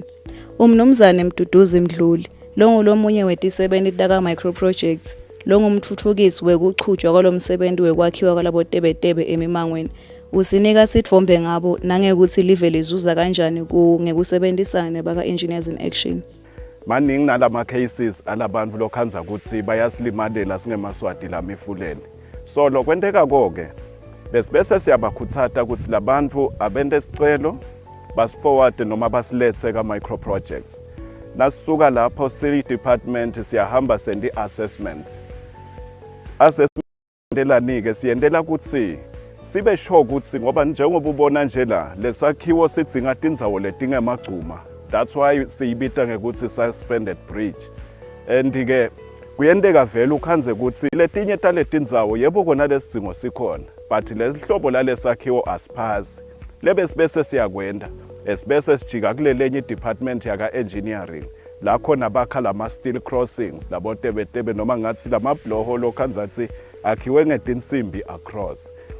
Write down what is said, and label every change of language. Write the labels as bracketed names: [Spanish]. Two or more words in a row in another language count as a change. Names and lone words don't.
[Swati] Umnumzane Mduduzi Mdluli lo ngulomunye wetisebenti taka microprojects. Lo ngumthuthukisi wekuchutshwa kwalomsebenzi wekwakhiwa kwalabotebetebe emimangweni. Usinika sitfombe ngabo nangekuthi live lizuza kanjani ngekusebenzisana nebaka Engineers in Action. Maningi nalama cases alabantu lokhanza ukuthi bayasilimalela singemaswati la mifuleni. So lokwenteka konke bese siyabakhuthaza ukuthi labantu abende sicelo basiforward noma basilethe ka microprojects. Nasisuka lapho [English] city department [Swati] siyahamba sendi assessment. Assessment siyendela ukuthi sibe sure ukuthi ngoba njengoba ubona nje la lesakhiwo sidinga indzawo letingemagcuma. [English] That's why [Swati] siyibita ngekuthi [English] suspended bridge. [Swati] And ke kuyendeka vele ukhanze ukuthi letinye taletindzawo yebo kona lesidingo sikhona but lesihlobo lalesakhiwo asiphazi. Lebe sibese siyakwenda esibese sijika kulelenye department yaka engineering. La khona bakha lama [English] steel crossings [Swati] labotebetebe noma ngathi lama blowhole okhanzathi akhiwe ngetinsimbi across.